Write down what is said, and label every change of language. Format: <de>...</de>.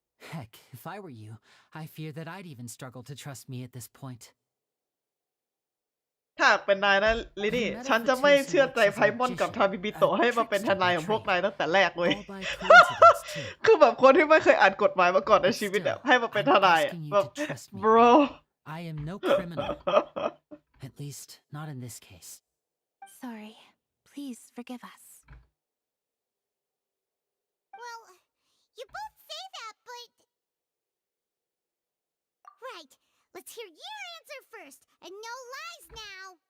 <en>Heck, if I were you, I fear that I'd even struggle to trust me at this point.</en> <th>ถ้าเป็นนายนะลินี่ ฉันจะไม่เชื่อใจไพมอนกับทาบิบิโตะให้มาเป็นทนายของพวกนายตั้งแต่แรกเลย</th> <en>All by coincidence, too.</en> <th>คือแบบคนที่ไม่เคยอ่านกฎหมายมาก่อนในชีวิตอะให้มาเป็นทนายอะ</th> <en>I'm asking you</en> <th>แบบ</th> <en>to trust me. bro I am no criminal. At least, not in this case. Sorry. Please forgive us. Well, you both say that, but... Right. Let's hear your answer first, and no lies now.</en>